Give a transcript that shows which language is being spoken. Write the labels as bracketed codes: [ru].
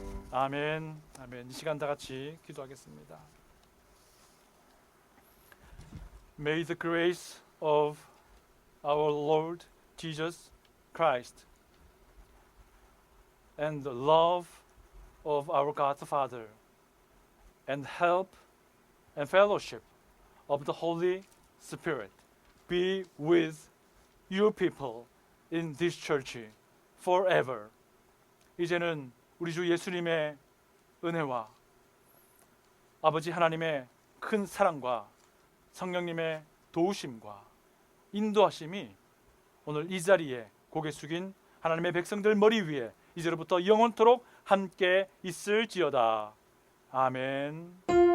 [ko] 아멘. 아멘. 이 시간 다 같이 기도하겠습니다. [en] May the grace of our Lord Jesus Christ and the love of our God the Father and help and fellowship of the Holy Spirit be with your people in this church forever. [ko] 이제는 우리 주 예수님의 은혜와 아버지 하나님의 큰 사랑과 성령님의 도우심과 인도하심이 오늘 이 자리에 고개 숙인 하나님의 백성들 머리 위에 이제로부터 영원토록 함께 있을지어다. 아멘.